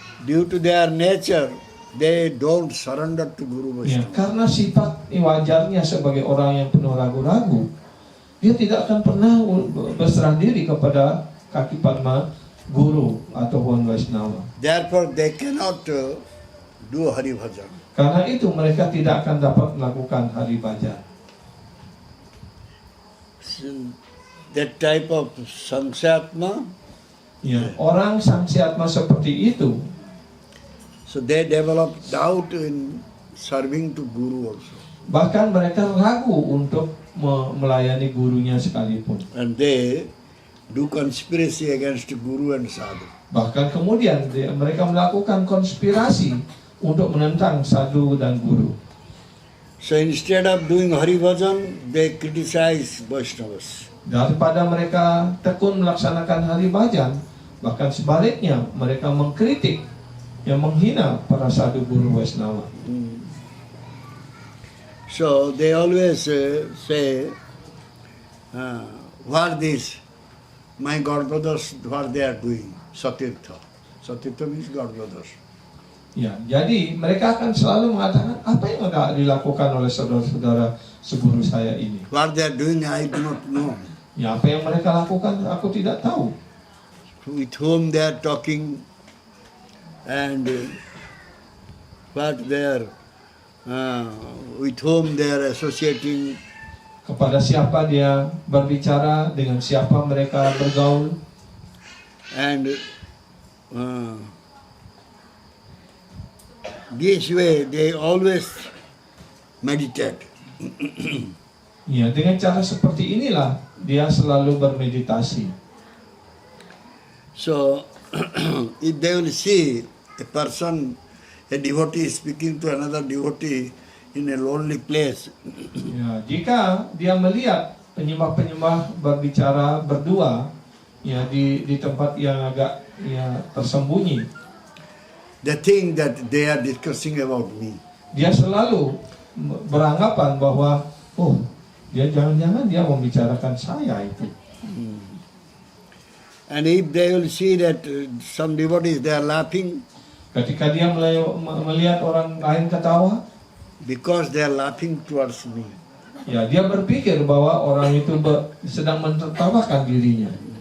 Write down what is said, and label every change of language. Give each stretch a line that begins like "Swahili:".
English: Due to their nature, they don't surrender to Guru ya, Vaishnava.
Indonesian: karena sifat wajarnya sebagai orang yang penuh ragu-ragu, dia tidak akan pernah berserah diri kepada kaki padma guru ataupun Vaishnava.
English: Therefore, they cannot do Hari Bhajan.
Indonesian: Karena itu mereka tidak akan dapat melakukan hari bhajan.
English: That type of Sangsatma,
Indonesian: Ya, orang Sangsiatma seperti itu,
English: so they develop doubt in serving to Guru also.
Indonesian: bahkan mereka ragu untuk melayani gurunya sekalipun.
English: And they do conspiracy against Guru and Sadhu.
Indonesian: Bahkan kemudian mereka melakukan konspirasi untuk menentang sadhu dan guru.
English: So instead of doing Hari Bhajan, they criticize Vaishnavas.
Indonesian: Daripada mereka tekun melaksanakan hari bhajan, bahkan sebaliknya mereka mengkritik, yang menghina para sadhu guru Vaishnava.
English: So they always say, what this, my God brothers, what they are doing, Satirtha. Satirtha means God brothers.
Indonesian: Ya, jadi mereka akan selalu mengatakan apa yang dilakukan oleh saudara-saudara seguru saya ini.
English: What they are doing, I do not know.
Indonesian: Ya, apa yang mereka lakukan aku tidak tahu.
English: With whom they are talking, and what they are, with whom they are associating.
Indonesian: Kepada siapa dia berbicara, dengan siapa mereka bergaul.
English: And this way they always meditate.
Indonesian: Ya, dengan cara seperti inilah dia selalu bermeditasi.
English: So, if they will see a person, a devotee speaking to another devotee in a lonely place,
Indonesian: Ya, jika dia melihat penyembah-penyembah berbicara berdua ya di tempat yang agak ya tersembunyi,
English: they think that they are discussing about me.
Indonesian: dia selalu beranggapan bahwa oh, dia jangan-jangan dia membicarakan saya itu.
English: And if they will see that some devotees, they are laughing,
Indonesian: Ketika dia melihat orang lain ketawa,
English: because they are laughing towards me.
Indonesian: ya dia berpikir bahwa orang itu sedang menertawakan dirinya.